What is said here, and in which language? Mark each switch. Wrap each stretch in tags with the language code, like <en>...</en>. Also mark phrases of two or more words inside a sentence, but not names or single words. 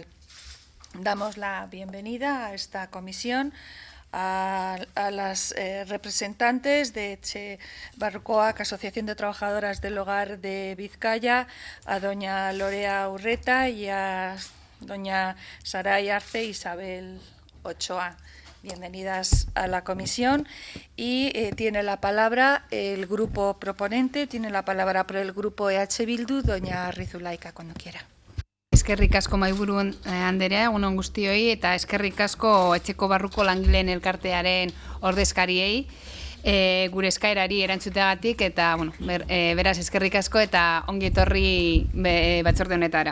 <es>Damos la bienvenida a esta comisión a las representantes de Etxe Barrukoak, Asociación de Trabajadoras del Hogar de Vizcaya, a doña Lorea Urreta y a doña Saray Arce Isabel Ochoa. Bienvenidas a la comisión y tiene la palabra el grupo proponente, tiene la palabra por el grupo EH Bildu, doña Rizulaika, cuando quiera.</es> <eu>Eskerrik asko mahaiburu anderea, egun guztioi, eta eskerrik asko etxeko barruko langileen elkartearen ordezkariei gure eskaerari erantzuteagatik, eta beraz eskerrik asko eta ongi etorri batzorde honetara.</eu>